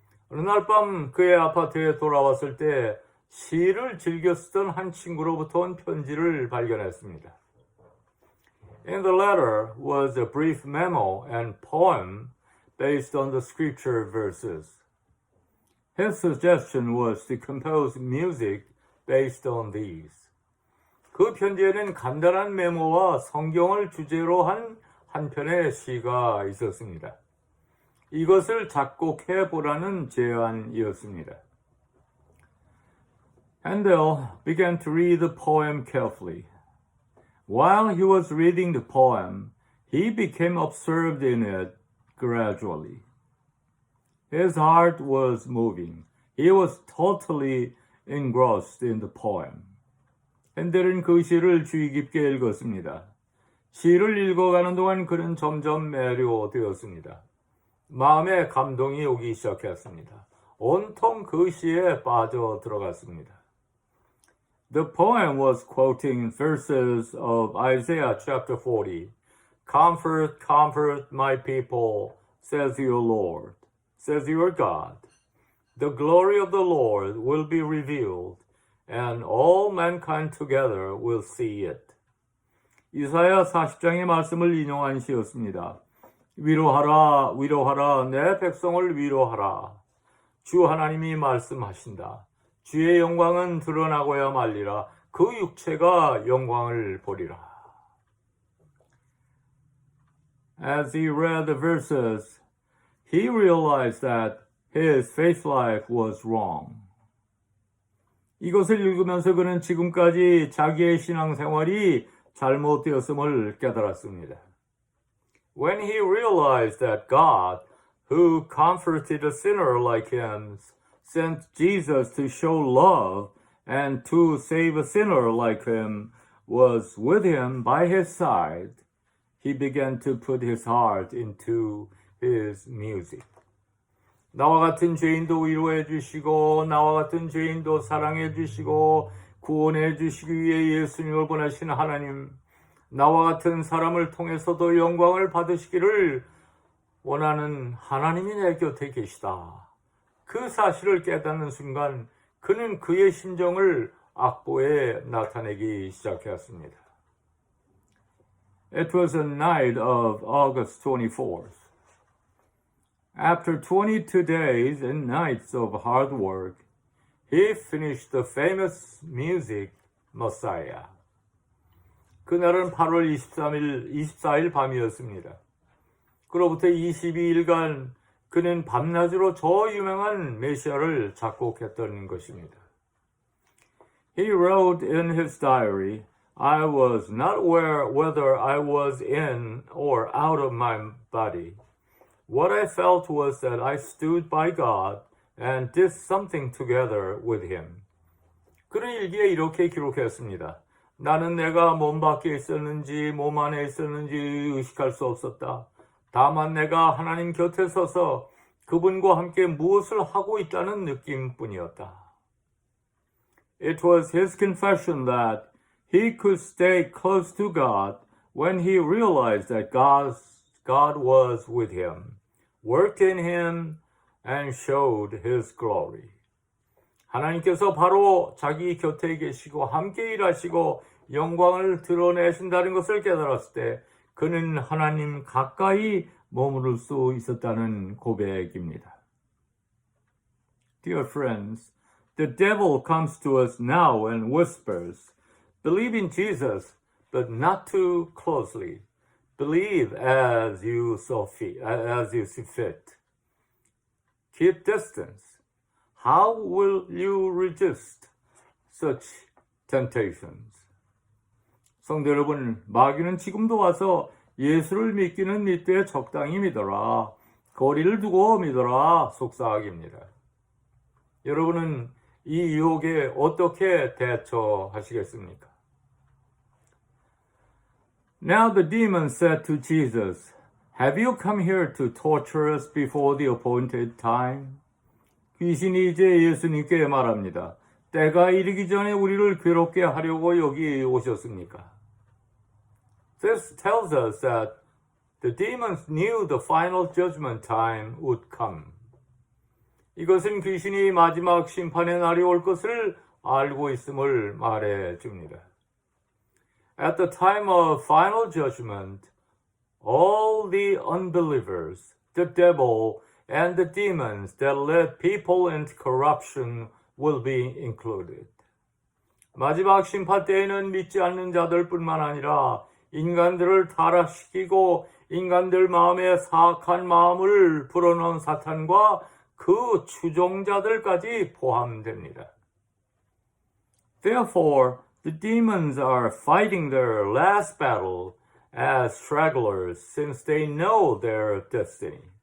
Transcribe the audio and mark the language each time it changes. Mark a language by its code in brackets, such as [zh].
[ko] 어느 날 밤 그의 아파트에 돌아왔을 때 시를 즐겨 쓰던 한 친구로부터 온 편지를 발견했습니다. [en] In the letter was a brief memo and poem based on the scripture verses. His suggestion was to compose music based on these. [ko] 그 편지에는 간단한 메모와 성경을 주제로 한 편의 시가 있었습니다. 이것을 작곡해 보라는 제안이었습니다. [en] Handel began to read the poem carefully. While he was reading the poem, he became absorbed in it gradually. His heart was moving. He was totally engrossed in the poem. [ko] 핸델은 그 시를 주의 깊게 읽었습니다. 시를 읽어가는 동안 그는 점점 매료되었습니다. 마음에 감동이 오기 시작했습니다. 온통 그 시에 빠져 들어갔습니다. [en] The poem was quoting verses of Isaiah chapter 40. Comfort, comfort my people, says your Lord, says your God. The glory of the Lord will be revealed, and all mankind together will see it. [ko] 이사야 40장의 말씀을 인용한 시였습니다. 위로하라, 위로하라, 내 백성을 위로하라. 주 하나님이 말씀하신다. 주의 영광은 드러나고야 말리라. 그 육체가 영광을 보리라. [en] As he read the verses, he realized that his faith life was wrong. [ko] 이것을 읽으면서 그는 지금까지 자기의 신앙생활이 잘못되었음을 깨달았습니다. [en] When he realized that God, who comforted a sinner like him, sent Jesus to show love and to save a sinner like him, was with him by his side, he began to put his heart into his music. [ko] 나와 같은 죄인도 위로해 주시고 나와 같은 죄인도 사랑해 주시고 구원해 주시기 위해 예수님을 보내신 하나님, 나와 같은 사람을 통해서도 영광을 받으시기를 원하는 하나님이 내 곁에 계시다. 그 사실을 깨닫는 순간 그는 그의 심정을 악보에 나타내기 시작했습니다. [en] It was a night of August 24th. After 22 days and nights of hard work, he finished the famous music Messiah. [ko] 그날은 8월 24일 밤이었습니다. 그로부터 22일간 그는 밤낮으로 저 유명한 메시아를 작곡했던 것입니다. [en] He wrote in his diary, I was not aware whether I was in or out of my body. What I felt was that I stood by God and did something together with him. [ko] 그는 일기에 이렇게 기록했습니다. 나는 내가 몸 밖에 있었는지 몸 안에 있었는지 의식할 수 없었다. 다만 내가 하나님 곁에 서서 그분과 함께 무엇을 하고 있다는 느낌뿐이었다. [en] It was his confession that he could stay close to God when he realized that God was with him, worked in him, and showed his glory. [ko] 하나님께서 바로 자기 곁에 계시고 함께 일하시고 영광을 드러내신다는 것을 깨달았을 때 그는 하나님 가까이 머무를 수 있었다는 고백입니다. [en] Dear friends, the devil comes to us now and whispers, believe in Jesus, but not too closely. Believe as you see fit. Keep distance. How will you resist such temptations? [ko] 성도 여러분, 마귀는 지금도 와서 예수를 믿기는 믿되 적당히 믿어라. 거리를 두고 믿어라. 속삭입니다. 여러분은 이 유혹에 어떻게 대처하시겠습니까? [en] Now the demon said to Jesus, Have you come here to torture us before the appointed time? [ko] 귀신이 이제 예수님께 말합니다. 때가 이르기 전에 우리를 괴롭게 하려고 여기 오셨습니까? [en] This tells us that the demons knew the final judgment time would come. [ko] 이것은 귀신이 마지막 심판의 날이 올 것을 알고 있음을 말해 줍니다. [en] At the time of final judgment, all the unbelievers, the devil, and the demons that led people into corruption will be included. [ko] 마지막 심판 때에는 믿지 않는 자들뿐만 아니라 인간들을 타락시키고 인간들 마음에 사악한 마음을 불어넣은 사탄과 그 추종자들까지 포함됩니다. [en] Therefore, the demons are fighting their last battle as stragglers since they know their destiny.